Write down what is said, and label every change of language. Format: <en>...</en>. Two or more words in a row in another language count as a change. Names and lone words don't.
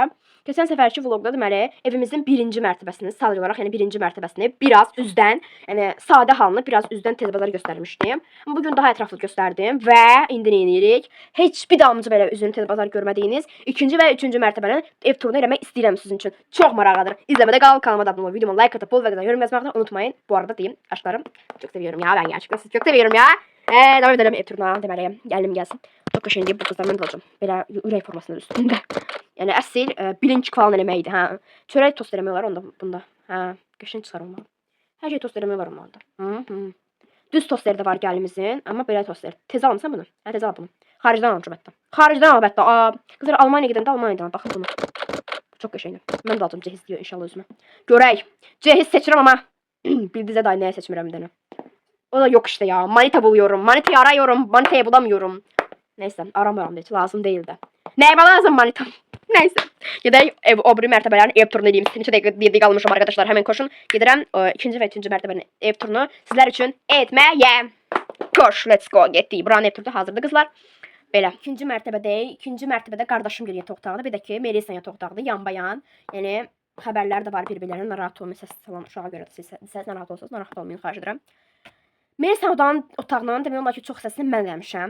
<az>Keçən səfərki vlogda deməli evimizin birinci mərtəbəsini, sadəcə olaraq yəni birinci mərtəbəsini biraz üzdən, yəni sadə halını biraz üzdən tezbazar göstərmişdim. Amma bu gün daha ətraflı göstərdim və indi nə edirik? Heç bir damcı belə üzünü tezbazar görmədiyiniz ikinci və üçüncü mərtəbənin ev turunu eləmək istəyirəm sizin üçün. Çox maraqlıdır. İzləmədə qalın, kanalıma da abunə olun, videoma like atıb, və yorum yazmağı unutmayın. Bu arada deyim,</az> <tr>aşklarım, çok seviyorum ya, ben gerçekten sizi çok seviyorum ya. Devam edelim ev turuna,</tr> <az>deməli, gəlim gəlsin. Çok qəşəng bu qızlar mən də alacağım. Belə ürək formasında üstündə. Yəni əsl bilinç falan eləməkdir, hə. Çörək tost eləmək olar onda bunda. Hə, qəşəng çıxar olmalı. Hər şey tost eləmək olar olmalıdır. Düz toster də var gəlimizin, amma belə toster. Tez almısan bunu? Hə, tez al bunu. Xaricdən almışam hətta. Xaricdən al hətta. Qızlar Almaniya gedəndə Almaniyadan baxın bunu. Çox qəşəngdir. Mən də alacağım cehiz diyor inşallah özümə. Görək. Cehiz seçirəm amma bildizə day nəyə seçmirəm bir dənə.</az> <tr>O da yok işte ya. Manita buluyorum. Manitayı arıyorum. Manitayı bulamıyorum. Neyse aramıyorum da hiç lazım değil de.</tr> <az>Nəyimə lazım manitam? Nəysə. Gedək o biri mərtəbələrin ev turunu edeyim. Neçə dəqiqə qalmışam arkadaşlar. Həmin koşun. Gedirəm ikinci və üçüncü mərtəbənin ev turunu sizlər üçün etməyə. Koş,</az> <en>let's go.</en> <az>Getdik. Buranın ev turu hazırdır qızlar. Belə. İkinci mərtəbədəyik. İkinci mərtəbədə qardaşım gəlir yataq otağıdır. Bir də ki, Melisa yataq otağıdır. Yanbayan. Yəni xəbərlər də var bir-birlərinə. Narahat olmayın. Səs salan uşağa görə də siz narahat olsanız, narahat olmayın, xahiş edirəm. Melisa otağından demək olar ki, çox səsini mən eləmişəm.</az>